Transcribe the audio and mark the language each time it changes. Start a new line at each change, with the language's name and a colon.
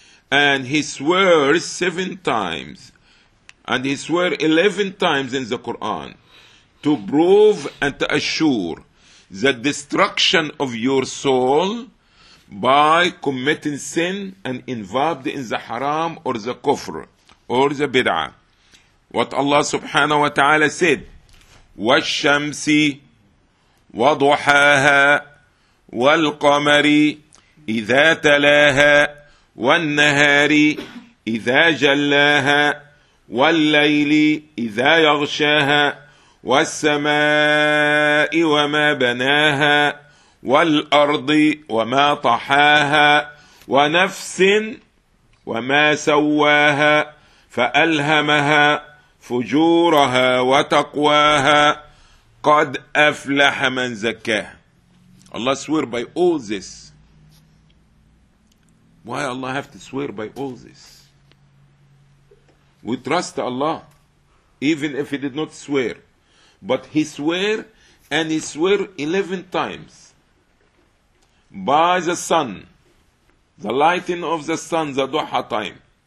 English: And he swears 7 times. And he swears 11 times in the Quran to prove and to assure the destruction of your soul by committing sin and involved in the haram or the kufr or the bid'ah. What Allah subhanahu wa ta'ala said,
Arabic: وَالشَّمْسِ وَضُحَاهَا وَالْقَمَرِ إِذَا تَلَاهَا وَالنَّهَارِ إِذَا جَلَّاهَا وَاللَّيْلِ إِذَا يَغْشَاهَا وَالسَّمَاءِ وَمَا بَنَاهَا وَالْأَرْضِ وَمَا طَحَاهَا وَنَفْسٍ وَمَا سَوَّاهَا فَأَلْهَمَهَا فُجُورَهَا وَتَقْوَاهَا قَدْ أَفْلَحَ مَنْ زَكَّاهَا.
English: Allah swear by all this. Why Allah have to swear by all this? We trust Allah, even if He did not swear. But He swear, and He swear 11 times. By the sun, the lighting of the sun, the duha time.